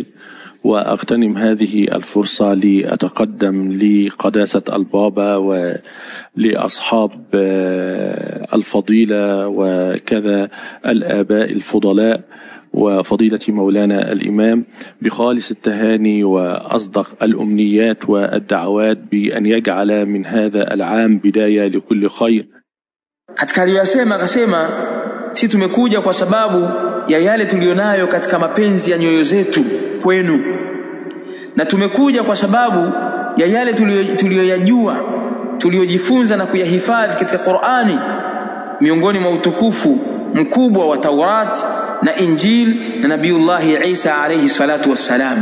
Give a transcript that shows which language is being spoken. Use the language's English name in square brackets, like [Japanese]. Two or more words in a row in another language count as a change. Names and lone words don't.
[Arabic] وأغتنم هذه الفرصة لأتقدم لقداسة البابا ولأصحاب الفضيلة وكذا الآباء الفضلاء وفضيلة مولانا الإمام بخالص التهاني وأصدق الأمنيات والدعوات بأن يجعل من هذا العام بداية لكل خير. [Swahili] Katika aliyosema akasema, si tumekuja kwa sababu ya yale tulionayo katika mapenzi ya nyoyo zetu kwenu, na tumekuja kwa sababu ya yale tulioyajua, tuliojifunza na kuyahifadhi katika Qur'ani, miongoni mwa utukufu mkubwa wa Taurat na Injil na Nabiiullah Isa [Arabic] عليه الصلاة والسلام.